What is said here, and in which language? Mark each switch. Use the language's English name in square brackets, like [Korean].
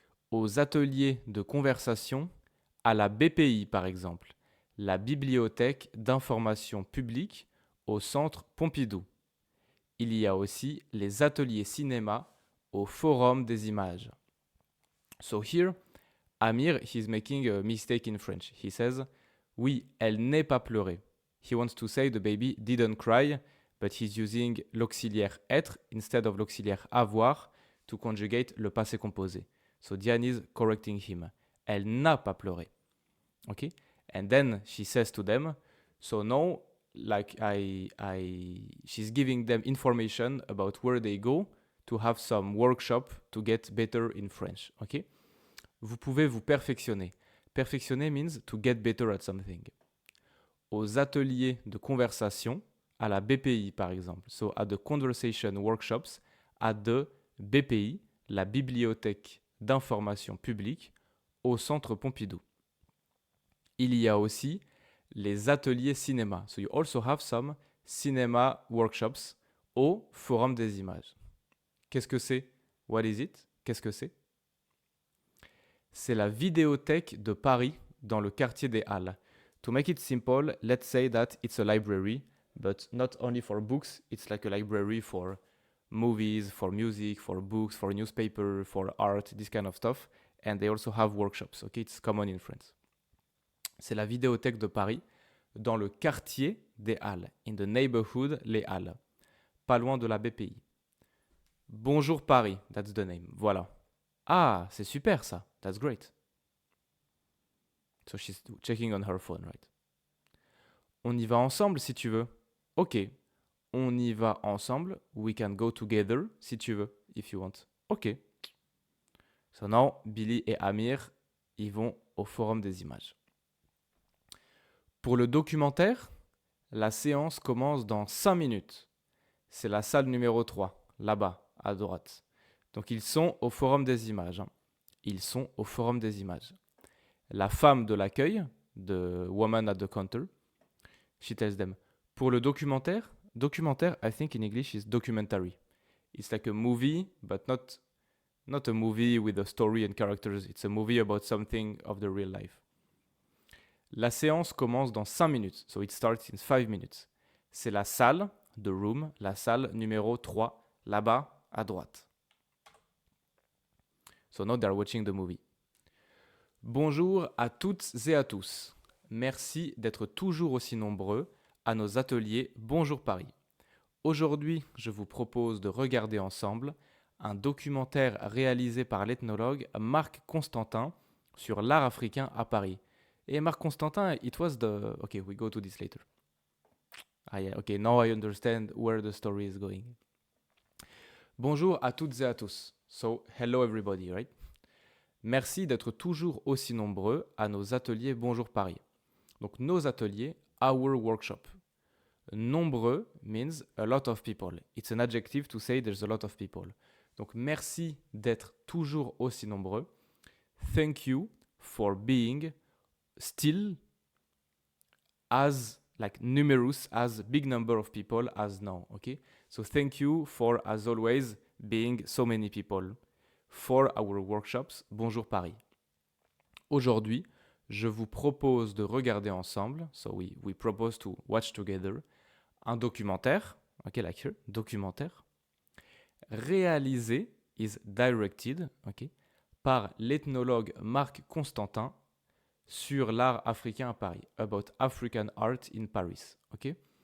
[French] Aux ateliers de conversation, à la BPI par exemple, la Bibliothèque d'information publique au Centre Pompidou. Il y a aussi les ateliers cinéma au Forum des images. [English] So here, Amir, he's making a mistake in French. He says, [French] oui, elle n'est pas pleurée. [English] He wants to say the baby didn't cry, but he's using [French] l'auxiliaire être [English] instead of [French] l'auxiliaire avoir [English] to conjugate [French] le passé composé. [English] So Diane is correcting him. [French] Elle n'a pas pleuré. [English] Okay? And then she says to them, so now, like she's giving them information about where they go to have some workshop to get better in French. Okay? [French] Vous pouvez vous perfectionner. [English] Perfectionner means to get better at something. [French] Aux ateliers de conversation, à la BPI par exemple. [English] So at the conversation workshops at the BPI, [French] la Bibliothèque d'information publique, au Centre Pompidou. Il y a aussi les ateliers cinéma. [English] So you also have some cinema workshops [French] au Forum des images. Qu'est-ce que c'est? [English] What is it? [French] Qu'est-ce que c'est? C'est la vidéothèque de Paris dans le quartier des Halles. [English] To make it simple, let's say that it's a library, but not only for books, it's like a library for movies, for music, for books, for newspaper, for art, this kind of stuff. And they also have workshops. Okay, it's common in France. [French] C'est la vidéothèque de Paris, dans le quartier des Halles, [English] in the neighborhood Les Halles, [French] pas loin de la BPI. [English] Bonjour Paris, that's the name. [French] Voilà. Ah, c'est super ça. [English] That's great. So she's checking on her phone, right? [French] On y va ensemble si tu veux. Ok. On y va ensemble. [English] We can go together [French] si tu veux, [English] if you want. [French] Ok. [English] So now, [French] Billy et Amir, ils vont au Forum des images. Pour le documentaire, la séance commence dans 5 minutes. C'est la salle numéro 3, là-bas, à droite. Donc ils sont au Forum des images. Ils sont au Forum des images. La femme de l'accueil, [English] the woman at the counter, she tells them, [French] pour le documentaire, [English] I think in English is documentary. It's like a movie, but not a movie with a story and characters. It's a movie about something of the real life. [French] La séance commence dans 5 minutes. [English] So it starts in 5 minutes. [French] C'est la salle, [English] the room, [French] la salle numéro 3, là-bas, à droite. [English] So now they're watching the movie. [French] Bonjour à toutes et à tous. Merci d'être toujours aussi nombreux à nos ateliers Bonjour Paris. Aujourd'hui, je vous propose de regarder ensemble un documentaire réalisé par l'ethnologue Marc Constantin sur l'art africain à Paris. [English] Et Marc Constantin, it was the... Okay, we go to this later. Ah yeah, okay, now I understand where the story is going. [French] Bonjour à toutes et à tous. [English] So, hello everybody, right? [French] Merci d'être toujours aussi nombreux à nos ateliers Bonjour Paris. Donc, nos ateliers, [English] our workshop. Nombreux means a lot of people. It's an adjective to say there's a lot of people. [French] Donc, merci d'être toujours aussi nombreux. [English] Thank you for being still as like numerous, as big number of people as now. Okay? So, thank you for, as always, being so many people for our workshops Bonjour Paris. [French] Aujourd'hui, je vous propose de regarder ensemble, [English] so we propose to watch together, [French] un documentaire, okay, like here, documentaire, réalisé, [English] is directed, [French] okay, par l'ethnologue Marc Constantin sur l'art africain à Paris, [English] about African art in Paris, [French] okay.